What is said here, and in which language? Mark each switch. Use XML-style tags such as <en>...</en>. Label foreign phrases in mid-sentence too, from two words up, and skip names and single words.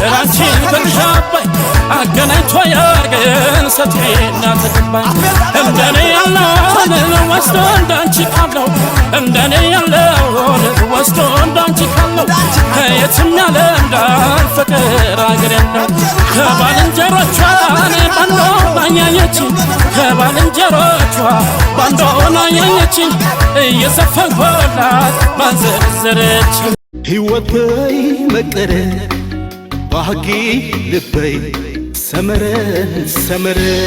<am>አንቺ ከግሽ አባይ አገናኝቶ ያርገን ሰጥቼና ተቀባይ እንደኔ ያለውን ወስዶ እንዳንቺ ካለው እንደኔ ያለውን ወስዶ እንዳንቺ ካለው የትም ያለ እንዳልፍቅር አገር የለው ከባልንጀሮቿ ባንዶ ናያየችኝ ከባልንጀሮቿ ባንዶ ናያየችኝ እየዘፈንኩላት ባንዘረዘረችኝ</am> <ti>ሕይወተይ መቀረ ባህጊ ልበይ ሰመረ ሰመረ</ti>